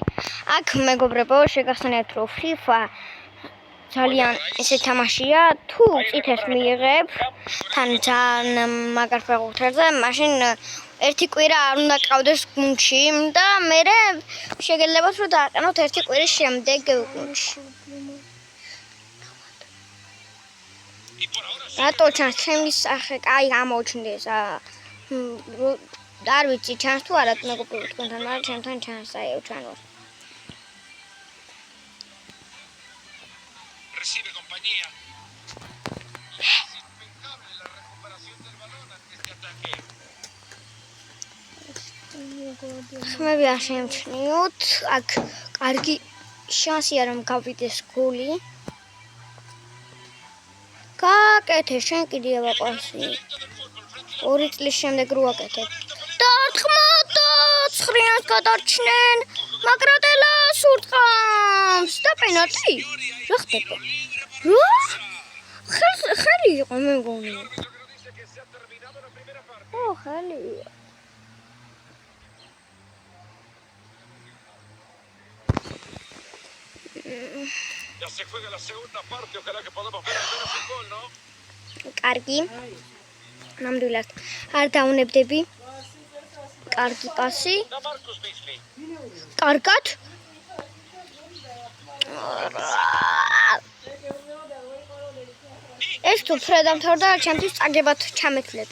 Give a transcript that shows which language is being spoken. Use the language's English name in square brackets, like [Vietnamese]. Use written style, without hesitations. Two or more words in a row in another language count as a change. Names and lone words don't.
[Georgian] აქ მეგობრებო, შეგახსენებთ, რომ FIFA ძალიან ესე თამაშია, თუ წითელს მიიღებ თან ძალიან მაგარ ფეხბურთელზე, მაშინ ერთი კვირა არ უნდა ყავდეს გუნდში და მერე შეგეძლებათ რომ დააყენოთ ერთი კვირის შემდეგ გუნდში. რატო ჩანს ჩემი სახე კაი გამოჩნდეს? არ ვიცი ჩანს თუ არა მეგობრებო თქვენთან, მაგრამ ჩემთან ჩანს, აი ჩვენ ვარ. [Spanish] Recibe compañía. Impecable la recuperación del balón ante este ataque. [Georgian] ხმები არ შემჩნიოთ. აქ კარგი შანსია რომ გავიდეს გოლი. გააკეთე შენ კიდე ვაყარსი. 2 წლის შემდეგ რო აკეთებ. დარტყმოთ და 9-ს გადარჩნენ. მაგრატელა სურტყამს და პენალტი. რა ხდება? რა? ხელი იყო მე მგონი. ხელი. [Spanish] Ya se juega la segunda parte, ojalá que podamos ver al menos un gol, ¿no? [Georgian] კარგი. ნამდვილად არ დაუნებდები. კარგი პასი. კარგად. ეს თუ ფრედამთავრდა ჩემთვის წაგებად ჩამეთვლება.